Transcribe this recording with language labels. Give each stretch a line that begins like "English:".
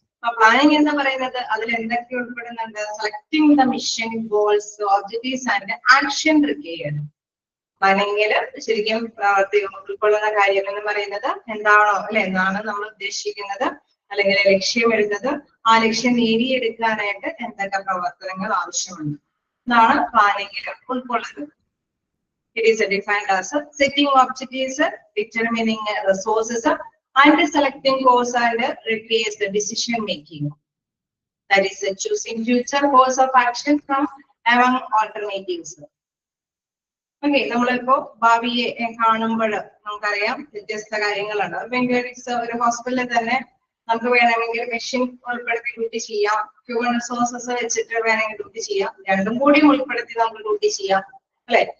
Malayalam: അപ്പൊ പ്ലാനിങ് എന്ന് പറയുന്നത് അതിൽ എന്തൊക്കെ ഉൾപ്പെടുന്നുണ്ട്?
English: Selecting the mission, goals, objectives and action required.
Malayalam: പ്ലാനിങ്ങിൽ ശരിക്കും ഉൾക്കൊള്ളുന്ന കാര്യം എന്ന് പറയുന്നത് എന്താണോ അല്ലെ, എന്താണ് നമ്മൾ ഉദ്ദേശിക്കുന്നത് അല്ലെങ്കിൽ ലക്ഷ്യമിടുന്നത്, ആ ലക്ഷ്യം നേടിയെടുക്കാനായിട്ട് എന്തൊക്കെ പ്രവർത്തനങ്ങൾ ആവശ്യമുണ്ട് എന്നാണ് പ്ലാനിങ്ങിൽ ഉൾക്കൊള്ളുന്നത്.
English: It is defined as setting objectives, determining resources, and selecting course and replace the decision making. That is choosing future course of action from among alternatives.
Malayalam: Okay, നമ്മളിപ്പോ ഭാവിയെ കാണുമ്പോൾ നമുക്കറിയാം വ്യത്യസ്ത കാര്യങ്ങളുണ്ട്. ഒരു ഹോസ്പിറ്റലിൽ തന്നെ നമുക്ക് വേണമെങ്കിൽ മെഷീൻ ഉൾപ്പെടുത്തി ഡ്യൂട്ടി ചെയ്യാം, ഹ്യൂമൻ റിസോഴ്സസ് വെച്ചിട്ട് വേണമെങ്കിൽ ഡ്യൂട്ടി ചെയ്യാം, രണ്ടും കൂടി ഉൾപ്പെടുത്തി നമുക്ക് ഡ്യൂട്ടി ചെയ്യാം അല്ലെ.